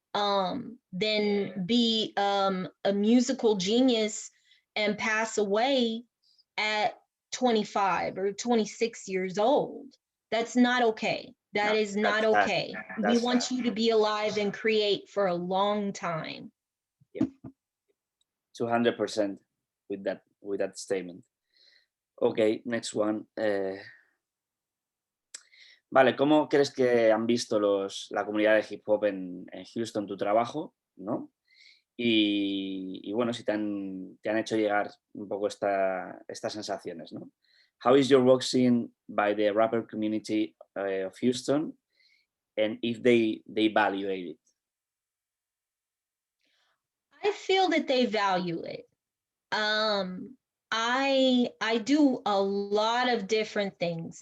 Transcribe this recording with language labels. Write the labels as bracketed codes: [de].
[en] Than be a musical genius and pass away at 25 or 26 years old. That's not okay. That is not okay. We want you to be alive and create for a long time. Yeah. 200% with that statement. Ok, next one. [es] Vale, ¿cómo crees que han visto la comunidad de hip hop en Houston tu trabajo, ¿no? Y bueno, si te han hecho llegar un poco estas sensaciones, ¿no? [en] How is your work seen by the rapper community of Houston, and if they evaluate it? I feel that they value it. Um, I do a lot of different things.